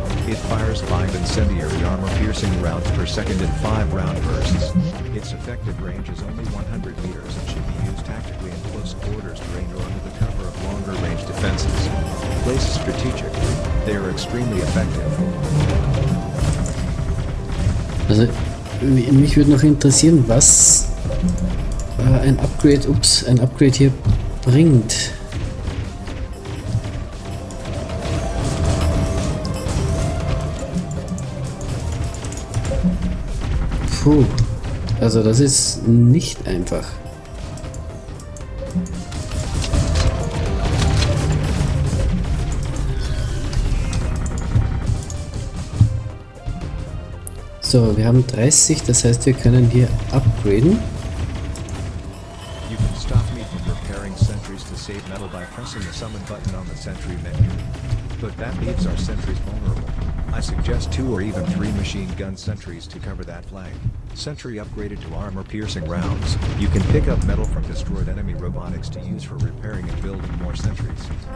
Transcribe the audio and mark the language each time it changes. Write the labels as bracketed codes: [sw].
[en] It fires 5 incendiary armor-piercing rounds per second in 5 round bursts. Its effective range is only 100 meters and should be used tactically in close quarters terrain or under the cover of longer-range defenses. Placed strategically, they are extremely effective. [de] Also, mich würde noch interessieren, was ein Upgrade hier bringt. Puh, also das ist nicht einfach. So, wir haben 30, das heißt, wir können hier upgraden. [en] You can stop me from repairing sentries to save metal by pressing the summon button on the sentry menu. But that leaves our sentries vulnerable. I suggest 2 or even 3 machine gun sentries to cover that flank. Sentry upgraded to armor-piercing rounds. You can pick up metal from destroyed enemy robotics to use for repairing and building more sentries.